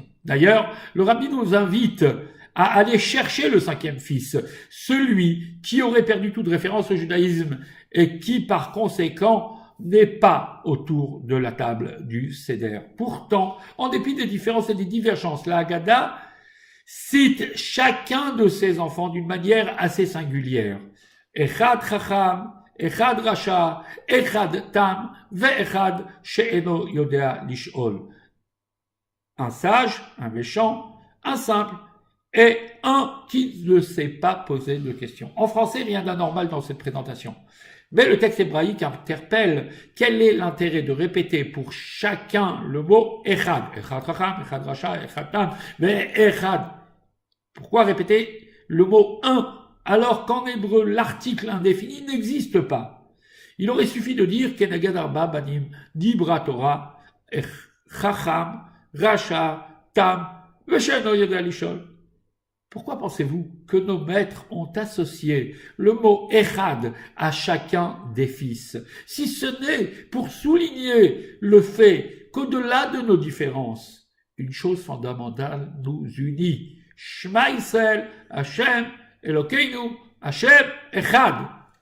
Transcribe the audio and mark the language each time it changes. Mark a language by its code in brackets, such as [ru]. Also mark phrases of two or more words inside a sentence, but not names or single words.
[fr] D'ailleurs, le rabbi nous invite à aller chercher le 5e fils, celui qui aurait perdu toute référence au judaïsme et qui, par conséquent, n'est pas autour de la table du Seder. Pourtant, en dépit des différences et des divergences, la Haggadah cite chacun de ses enfants d'une manière assez singulière. [he] אחד חכם, אחד רשע, אחד תם, ואחד שאינו יודע לשאול. [fr] Un sage, un méchant, un simple, et un qui ne sait pas poser de questions. En français, rien d'anormal dans cette présentation. Mais le texte hébraïque interpelle quel est l'intérêt de répéter pour chacun le mot echad. [he] אחד חכם, אחד רשע, אחד תם, mais אחד. [fr] Pourquoi répéter le mot un alors qu'en hébreu l'article indéfini n'existe pas? Il aurait suffi de dire [he] כנגד ארבעה בנים דברה תורה, חכם, רשע, תם, ושאינו יודע לשאול. [fr] Pourquoi pensez-vous que nos maîtres ont associé le mot Echad à chacun des fils, si ce n'est pour souligner le fait qu'au-delà de nos différences, une chose fondamentale nous unit. [he] שמע ישראל, השם, אלוקינו, השם, אחד.